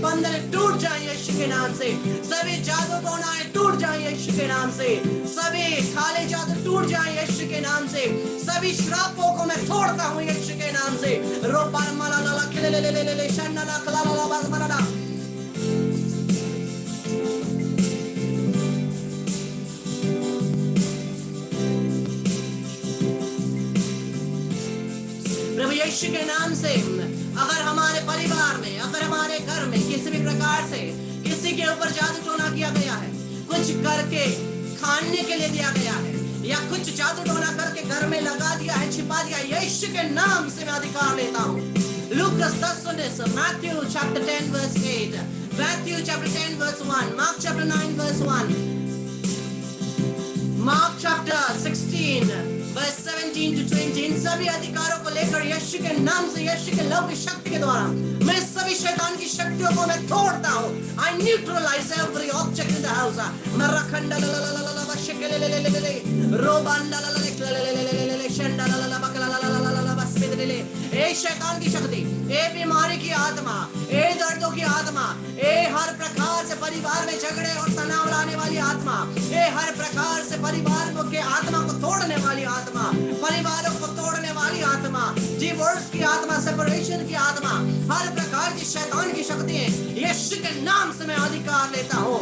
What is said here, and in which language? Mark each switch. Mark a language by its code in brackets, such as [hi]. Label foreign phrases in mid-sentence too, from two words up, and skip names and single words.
[hi] बंधन टूट जाए यीशु के नाम से, सभी जादू टोनाएं टूट जाए यीशु के नाम से, सभी काले जादू टूट जाए यीशु के नाम से, सभी श्रापों को मैं तोड़ता हूँ यीशु के नाम से। रोपार माला ला ले ले ले ले ले शन्ना ला ला ला बस माला प्रभु यीशु के नाम से अगर हमारे परिवार में, अगर हमारे घर में किसी भी प्रकार से किसी के ऊपर जादू टोना किया गया है, कुछ करके खाने के लिए दिया गया है या कुछ जादू टोना करके घर में लगा दिया है, छिपा दिया, यीशु के नाम से मैं अधिकार लेता हूँ। [en] Lucas 10:19, Matthew chapter 10 verse 8, Matthew chapter 10 verse 1, Mark chapter 9 verse 1, Mark chapter 16 verse 17 to 20, [hi] इन सभी अधिकारों को लेकर यीशु के नाम से, यीशु के लव की शक्ति के द्वारा मैं सभी शैतान की शक्तियों को मैं तोड़ता हूँ। [en] I neutralize every object in the house. [hi] मरखंड ए शैतान की शक्ति, ए बीमारी की आत्मा, ए दर्दों की आत्मा, ए हर प्रकार से परिवार में झगड़े और तनाव लाने वाली आत्मा, ए हर प्रकार से परिवार के आत्मा को तोड़ने वाली आत्मा, परिवारों को तोड़ने वाली आत्मा, डिवोर्स की आत्मा, सेपरेशन की आत्मा, हर प्रकार की शैतान की शक्तियां यीशु के नाम से मैं अधिकार लेता हूँ।